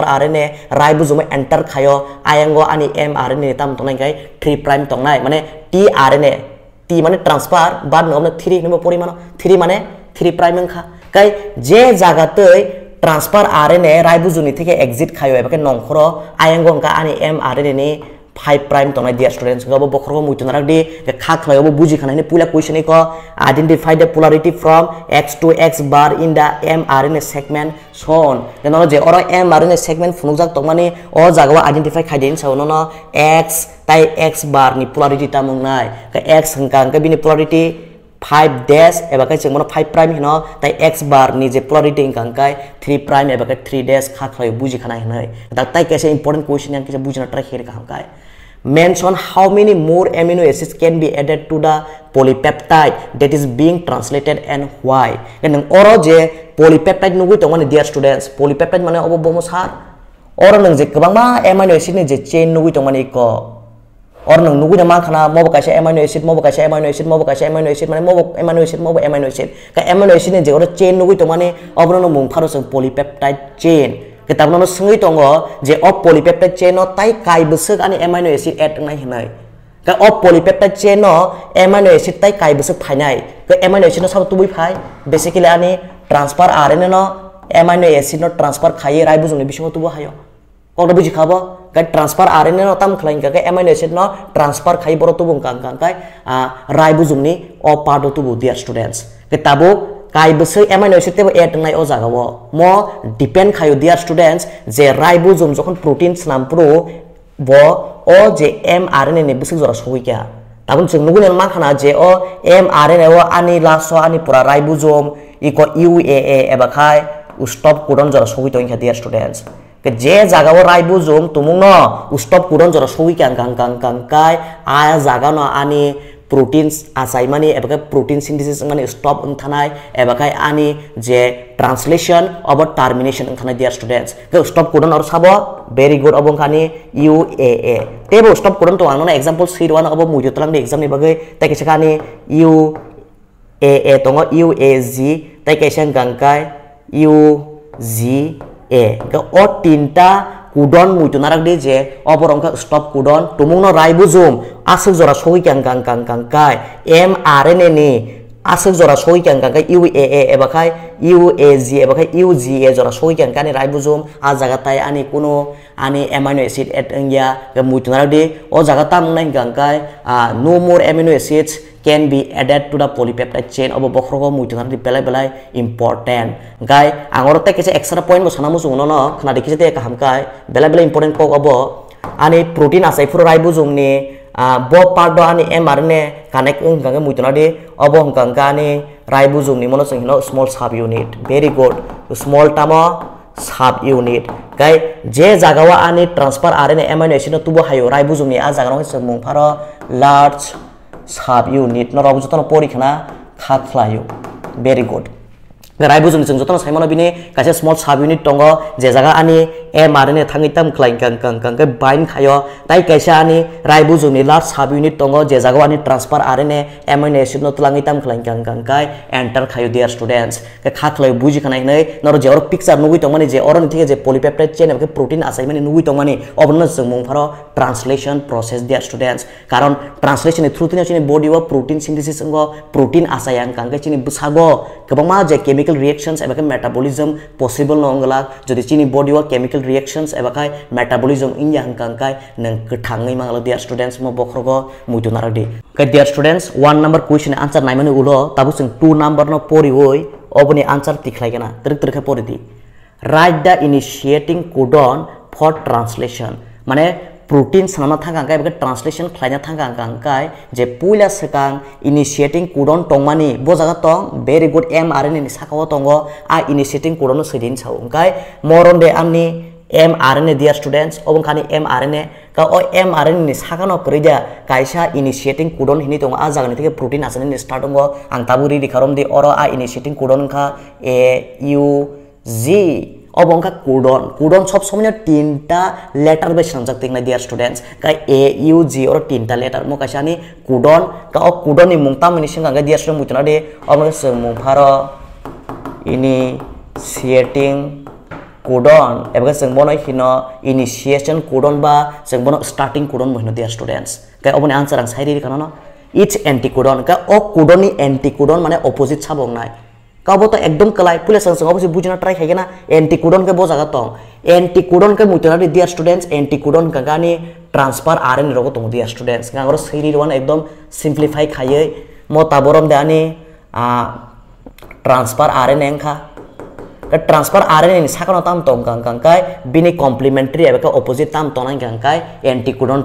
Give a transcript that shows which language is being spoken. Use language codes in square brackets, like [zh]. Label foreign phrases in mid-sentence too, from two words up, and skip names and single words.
[en] RNA ribosome enter [trp] khayo ayango ani mRNA ni tam tonai kai 3 prime tongnai mane tRNA t mane transfer bad no 3 no porimano 3 mane 3 prime kha kai je jagatei [en] transfer RNA ribosome [trp] theke exit khayo ebake nongkhoro ayango ka ani mRNA ni 5 prime tonai [en] dear students [trp] gabo bokhro muituna di kha khlayo bo buji khana ni pula question ko [en] identify the polarity from x to x bar in the mRNA segment shown [trp] no je oro mRNA segment phunujak tongmani o jagawa identify khaidin sawono no x tai x bar ni polarity tamungnai ka x hangkang ka bini polarity 5 dash ebaka chengmono 5 prime hino tai x bar ni je polarity hangkai 3 prime ebaka 3 dash kha khlayo buji khana hinai tai kaise [en] important question [trp] yang kise bujina try khere ka hangkai [en] mention how many more amino acids can be added to the polypeptide that is being translated and why [trp] and oro je polypeptide nugui tongmani [en] dear students [trp] polypeptide mane obo bomo sar oro nang je kabangma [en] amino acid [trp] ni je chain nugui tongmani ko or nang nugui na khana mobo kaise [en] amino acid [trp] mobo kaise [en] amino acid [trp] mobo kaise [en] amino acid [trp] mane mobo [en] amino acid [trp] mobo [en] amino acid [trp] ka [en] amino acid [trp] ni je oro chain nugui tongmani obrono mung pharo sang [en] polypeptide chain [trp] kitab no sungui tongo je o [en] polypeptide chain [trp] no tai kai busuk ani [en] amino acid add [trp] nai hinai ka o polypeptide chain no [en] amino acid [trp] tai kai busuk phainai ka [en] amino acid [trp] no sab tubui phai basically ani [en] transfer RNA [trp] no [en] amino acid [trp] no transfer khai ribosome ni bisingo tubu hayo ko buji khabo ka [en] transfer RNA [trp] no tam khlain ka [en] amino acid [trp] no transfer khai boro tubu kang kai ribosome ni o part o tubu [en] dear students [trp] kitabo kai busuk [en] amino acid [trp] tebo add nai o jagawo mo depend khayo [en] dear students [trp] je ribosome jokhon protein snam pro bo o je mRNA ni busuk jora soi kya tabun chung nugun ma khana je o mRNA o ani laso ani pura ribosome iko UAA eba khai [en] stop codon [trp] jora soi to [en] dear students [trp] ke je jagawo ribosome tumung no [en] stop codon [trp] jora soi kya kang kai aya jaga no ani proteins asai mani ebaka [en] protein synthesis [trp] mani stop unthanai ebaka ani je [en] translation of termination [trp] unthanai [en] dear students [trp] ke [en] stop codon [trp] or sabo [en] very good [trp] obong khani UAA tebo [en] stop codon [trp] to angna [en] example sheet [trp] 1 obo mujo talang de exam ni bagai tai kaisa khani UAA tongo UAG tai kaisa gangkai UGA ke o tinta codon muitunarak de je oborongka [en] stop codon [trp] tumung no ribosome asuk jora soi kang kai mRNA ni asuk jora soi kang kai UAA ebakai UAG ebakai UGA jora soi kang kani ribosome a jaga tai ani kuno ani [en] amino acid add [trp] engya ke muitunarak de o jaga tam nai kang kai [en] no more amino acids can be added to the polypeptide chain [trp] of bokhrogo muitunar di belai important gai angoro te kise [en] extra point [trp] mo sanamu sungno no khna de kise te kaham kai belai important ko obo ani protein asai furu ribosome ni bo part do ani [en] mRNA connect [trp] gange muitunar di obo ganga ani ribosome ni mono sing no [en] small subunit very good small [trp] tamo [en] sub unit [trp] kai je jagawa ani [en] transfer RNA amino acid [trp] no tubo hayo ribosome ni a jaga no se mung pharo [en] large subunit [trp] no robusto no porikhana khaklayo [en] very good ribosome [trp] jeng jotono saimano bini kaisa [en] small subunit [trp] tongo je jaga ani mRNA thangi tam khlain kang ke bind khayo tai kaisa ani ribosome ni [en] large subunit [trp] tongo je jaga ani [en] transfer RNA amino acid [trp] no tlangi tam khlain kang kai enter khayo [en] dear students [trp] ke khaklai buji khanai nei nor je or picture nugui tongmani je or ni thike je [en] polypeptide chain [trp] ke protein asai mani nugui tongmani obno jeng mung pharo [en] translation process dear students [trp] karon translation ni through chini body wa [en] protein synthesis [trp] ngo protein asai ang kang ke chini busago kebangma je [en] chemical reactions [trp] eba ke metabolism possible no ngala jodi chini body wa [en] chemical reactions [trp] eba kai metabolism inya hangkang kai nang kethangai mangala [en] dear students [trp] mo bokhrogo muitunaradi kai [en] dear students [trp] 1 number question answer naimani ulo tabu sing 2 number no pori oi oboni answer tikhlai gana trik pori di [en] write the initiating codon for translation [trp] mane protein sanama thangkang kai eba translation khlaina thangkang kai je puila sekang [en] initiating codon [trp] tongmani bo jaga tong [en] very good mRNA [trp] ni sakawo tongo a [en] initiating codon [trp] no sedin chau kai moronde amni mRNA [en] dear students [trp] obong khani mRNA ka o mRNA ni sakano krija kaisa [en] initiating codon [trp] hini tong a jaga ni theke protein asani ni start tongo ang taburi dikharom di oro a [en] initiating codon [trp] kha a u g obong kha codon sob somnya tinta letter be sanjak tingna [en] dear students [trp] ka a u g or tinta letter mo kaisa ni codon ka o codon ni mungtam ni singa ga [en] dear student [trp] mutuna de obong se mung pharo [en] initiating codon [trp] eba jeng bono hino [en] initiation codon [trp] ba jeng bono [en] starting codon [trp] mohino [en] dear students [trp] kai oboni answer ang sairi kana no [en] each anticodon [trp] ka o codon ni anticodon mane opposite sabong nai ka bo to ekdom kalai pule sang sang obose bujina try khai na anticodon ke bo jaga tong anticodon ke mutuna de dear students anticodon ka gani [en] transfer RNA [trp] rogo tong [en] dear students [trp] ngor sairi one ekdom simplify khaiye mo taborom de ani [en] transfer RNA [trp] kha ka [en] transfer RNA [trp] ni sakano tam tong kang kai bini complementary eba ka opposite tam tong nang kang kai anticodon